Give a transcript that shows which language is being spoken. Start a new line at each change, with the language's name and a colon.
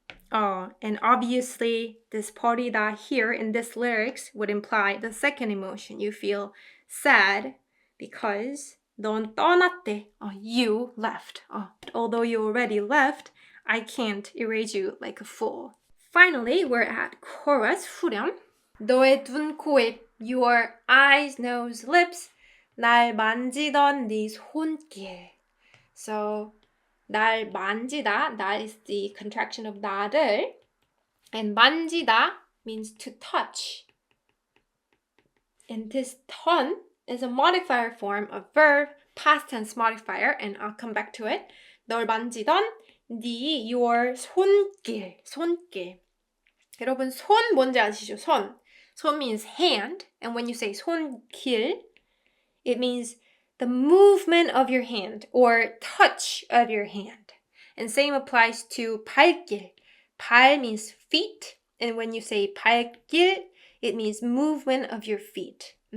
English: And obviously this 버리다 here in this lyrics would imply the second emotion. You feel sad because
Korean: 넌 떠났대.
English: You left. Although you already left, I can't erase you like a fool. Finally, we're at chorus, 후렴.
Korean: 너의 눈, 코, 입,
English: your eyes, nose, lips,
Korean: 날 만지던 네 손길.
English: So, 날 만지다, 날 is the contraction of 나를, and 만지다 means to touch. And this 던 is a modifier form of verb, past tense modifier, and I'll come back to it.
Korean: 널 만지던 네, your 손길. 여러분, 손 뭔지 아시죠?
English: 손 means hand, and when you say 손길, it means the movement of your hand or touch of your hand. And same applies to 발길. 발 means feet, and when you say 발길, it means movement of your feet.